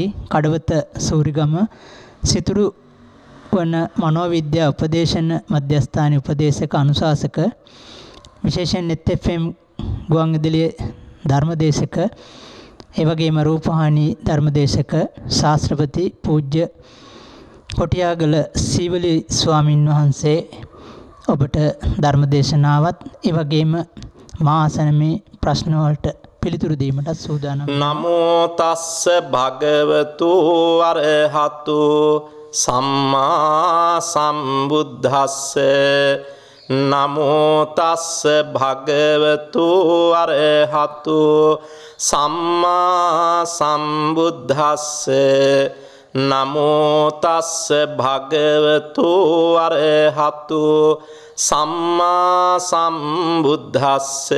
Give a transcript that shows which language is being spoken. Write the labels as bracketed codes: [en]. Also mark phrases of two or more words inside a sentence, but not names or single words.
[si] කඩවත සූරිගම සිතුරු වන මනෝවිද්‍යා උපදේශන මධ්‍යස්ථානයේ උපදේශක අනුශාසක විශේෂයෙන් net fm ගුවන්විදුලියේ ධර්මදේශක ඒ වගේම රූපවාහිනී ධර්මදේශක ශාස්ත්‍රපති පූජ්‍ය කොටියාගල සීවලි ස්වාමින් වහන්සේ ඔබට ධර්මදේශනාවත් ඒ වගේම මා ආසනමේ ප්‍රශ්න වලට පිළිතුරු දීමට සූදානම්. [pi] නමෝ තස්ස භගවතු අරහතු සම්මා සම්බුද්දස්ස නමෝ තස්ස භගවතු අරහතු සම්මා සම්බුද්දස්ස නමෝ තස්ස භගවතු අරහතු සම්මා සම්බුද්දස්ස